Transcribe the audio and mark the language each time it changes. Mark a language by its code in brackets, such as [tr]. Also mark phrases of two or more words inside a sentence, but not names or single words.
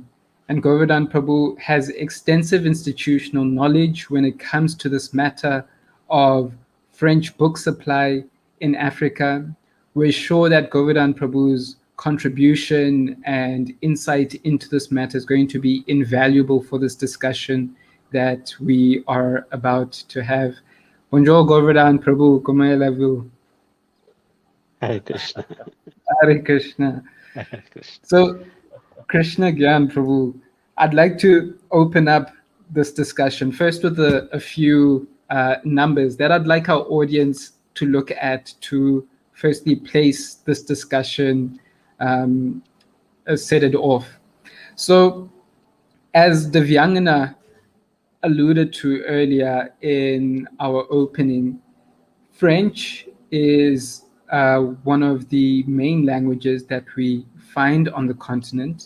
[en] And Govardhana Prabhu has extensive institutional knowledge when it comes to this matter of French book supply in Africa. We're sure that Govardhana Prabhu's contribution and insight into this matter is going to be invaluable for this discussion that we are about to have. [fr] Bonjour, Govardhana Prabhu. Comment allez-vous? [sa] Hare Krishna. Hare Krishna. Hare Krishna. [en] So, Krishna Gyan Prabhu, I'd like to open up this discussion first with a few numbers that I'd like our audience to look at to firstly place this discussion, set it off. So, as Divyangana alluded to earlier in our opening, French is one of the main languages that we find on the continent.